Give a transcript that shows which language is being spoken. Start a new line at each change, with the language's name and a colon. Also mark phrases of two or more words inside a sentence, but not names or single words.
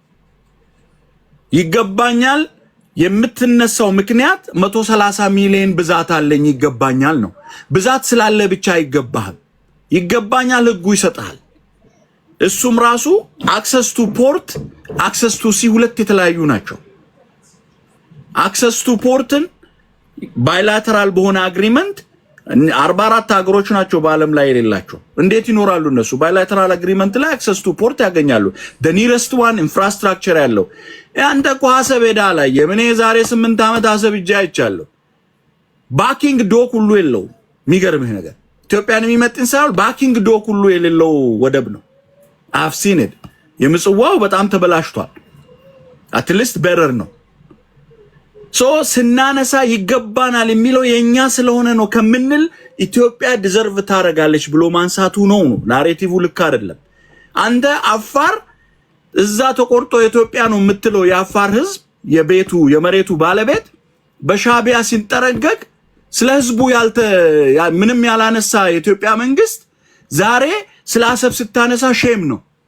Amharic: ይገባኛል የምትነሳው ምክንያት 130 ሚሊዮን ብዛት አለኝ ይገባኛል ነው። ብዛት ስላለ ብቻ አይገባህም። ይገባኛል ህጉ ይሰጣል። እሱም ራሱ
English: access to port፣ access to sea
Amharic: ሁለት የተለያዩ ናቸው።
English: access to port
Amharic: ባይላተራል በሆነ አግሪመንት 44 ሀገሮች ናቸው በአለም ላይ የሌላቸው። እንዴት ይኖራሉ እነሱ?
English: bilateral agreement
Amharic: ላይ
English: access to port
Amharic: ያገኛሉ።
English: the nearest one
Amharic: ኢንፍራስትራክቸር ያለው አንተ እኮ ሐሰብ ሄዳ ላይ የምን የዛሬ 8 ዓመት ሐሰብ እጃ አይቻለሁ።
English: docking dock
Amharic: ሁሉ የለው። የሚገርምህ ነገር ኢትዮጵያን የሚመጥን ሳይሆን
English: docking dock
Amharic: ሁሉ የሌለው ወደብ ነው።
English: I've seen it።
Amharic: የምጽዋው በጣም ተበላሽቷል። አትሊስት በረር ነው። ስናነሳ ይገባናል የሚለው የኛ ስለሆነ ነው ከምንል ኢትዮጵያ ዲዘርቭ ታረጋለች ብሎ ማንሳቱ ነው። ናሬቲቭ ልክ አይደለም። አንተ አፋር እዛ ተቆርጦ ኢትዮጵያ ነው የምትለው የአፋር ህዝብ የመሬቱ ባለቤት በሻቢያ ሲንጠረገግ ስለ ህዝቡ ምንም ያላነሳ የኢትዮጵያ መንግስት ዛሬ ስለ አሰብ ስታነሳ ሼም ነው።